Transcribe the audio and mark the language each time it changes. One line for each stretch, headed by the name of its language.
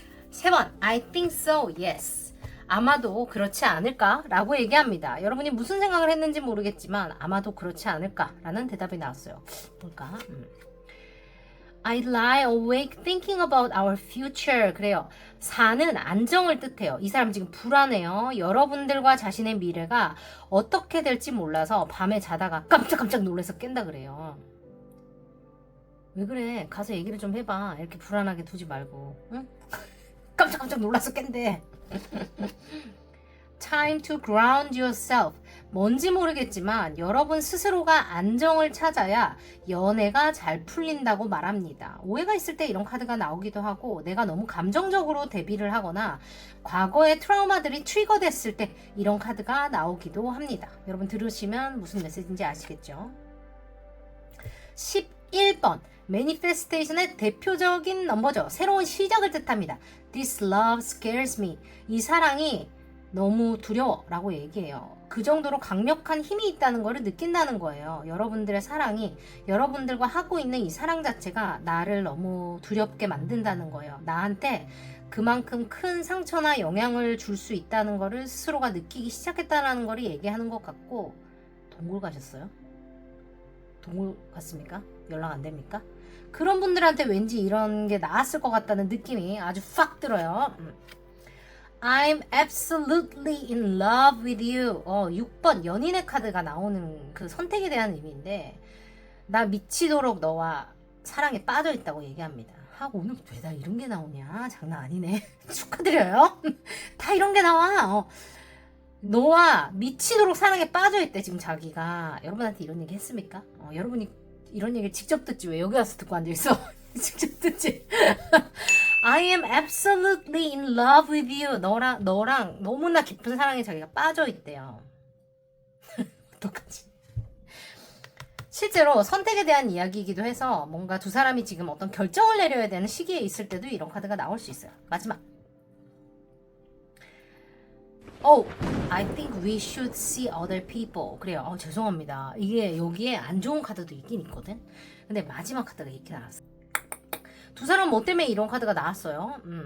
Korean: 세 번,
English: I think so, yes.
Korean: 아마도 그렇지 않을까? 라고 얘기합니다. 여러분이 무슨 생각을 했는지 모르겠지만 아마도 그렇지 않을까? 라는 대답이 나왔어요. 뭘까?
English: I lie awake thinking about our future.
Korean: 그래요. 사는 안정을 뜻해요. 이 사람 지금 불안해요. 여러분들과 자신의 미래가 어떻게 될지 몰라서 밤에 자다가 깜짝깜짝 놀라서 깬다 그래요. 왜 그래? 가서 얘기를 좀 해봐. 이렇게 불안하게 두지 말고. 응? 깜짝깜짝 놀라서 깬대.
English: Time to ground yourself.
Korean: 뭔지 모르겠지만 여러분 스스로가 안정을 찾아야 연애가 잘 풀린다고 말합니다. 오해가 있을 때 이런 카드가 나오기도 하고 내가 너무 감정적으로 대비를 하거나 과거의 트라우마들이 트리거됐을 때 이런 카드가 나오기도 합니다. 여러분 들으시면 무슨 메시지인지 아시겠죠? 11번 매니페스테이션의 대표적인 넘버죠. 새로운 시작을 뜻합니다.
English: This love scares me.
Korean: 이 사랑이 너무 두려워 라고 얘기해요. 그 정도로 강력한 힘이 있다는 것을 느낀다는 거예요. 여러분들의 사랑이 여러분들과 하고 있는 이 사랑 자체가 나를 너무 두렵게 만든다는 거예요. 나한테 그만큼 큰 상처나 영향을 줄 수 있다는 것을 스스로가 느끼기 시작했다는 것을 얘기하는 것 같고. 동굴 가셨어요? 동굴 갔습니까? 연락 안 됩니까? 그런 분들한테 왠지 이런 게 나왔을 것 같다는 느낌이 아주 팍 들어요.
English: I'm absolutely in love with you.
Korean: 6번 연인의 카드가 나오는 그 선택에 대한 의미인데 나 미치도록 너와 사랑에 빠져 있다고 얘기합니다. 오늘 왜 다 이런 게 나오냐? 장난 아니네. 축하드려요. 다 이런 게 나와. 너와 미치도록 사랑에 빠져 있대 지금 자기가. 여러분한테 이런 얘기 했습니까? 여러분이 이런 얘기를 직접 듣지 왜 여기 와서 듣고 앉아있어? 직접 듣지.
English: I am absolutely in love with you.
Korean: 너랑 너무나 깊은 사랑에 자기가 빠져 있대요. 어떡하지? 실제로 선택에 대한 이야기이기도 해서 뭔가 두 사람이 지금 어떤 결정을 내려야 되는 시기에 있을 때도 이런 카드가 나올 수 있어요. 마지막.
English: I think we should see other people.
Korean: 그래요. 죄송합니다. 이게 여기에 안 좋은 카드도 있긴 있거든. 근데 마지막 카드가 이렇게 나왔어. 두 사람 뭐 때문에 이런 카드가 나왔어요?